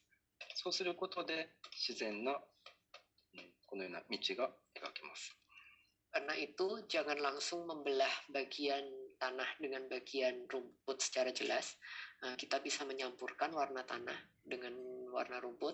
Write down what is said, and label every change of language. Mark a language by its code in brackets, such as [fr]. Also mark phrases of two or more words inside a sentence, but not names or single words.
[ja] そうすることで自然なこのような道が描けます。 [id] Karena itu jangan langsung membelah bagian tanah dengan bagian rumput secara jelas. Kita bisa menyampurkan warna tanah dengan warna rumput.